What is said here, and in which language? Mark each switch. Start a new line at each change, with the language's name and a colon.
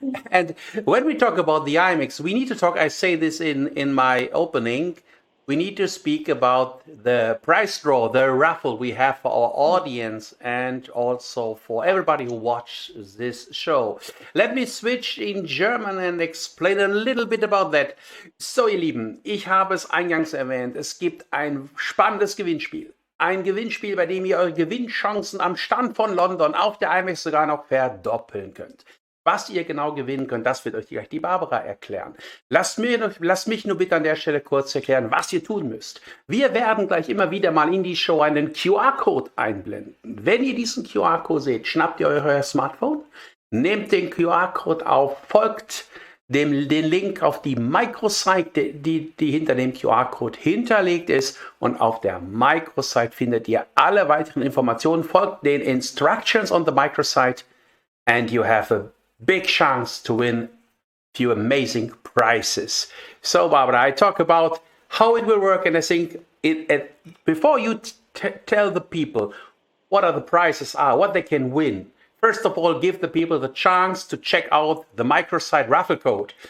English: And when we talk about the IMEX, we need to talk, I say this in my opening, we need to speak about the prize draw, the raffle we have for our audience and also for everybody who watches this show. Let me switch in German and explain a little bit about that.
German: So, ihr Lieben, ich habe es eingangs erwähnt, es gibt ein spannendes Gewinnspiel. Ein Gewinnspiel, bei dem ihr eure Gewinnchancen am Stand von London auf der IMEX sogar noch verdoppeln könnt. Was ihr genau gewinnen könnt, das wird euch gleich die Barbara erklären. Lasst mich nur bitte an der Stelle kurz erklären, was ihr tun müsst. Wir werden gleich immer wieder mal in die Show einen QR-Code einblenden. Wenn ihr diesen QR-Code seht, schnappt ihr euer Smartphone, nehmt den QR-Code auf, folgt den Link auf die Microsite, die hinter dem QR-Code hinterlegt ist, und auf der Microsite findet ihr alle weiteren Informationen. Folgt den
English: Instructions on the Microsite and you have a big chance to win a few amazing prizes. So, Barbara, I talk about how it will work, and I think before you tell the people what are the prizes are, what they can win, first of all, give the people the chance to check out the microsite raffle code.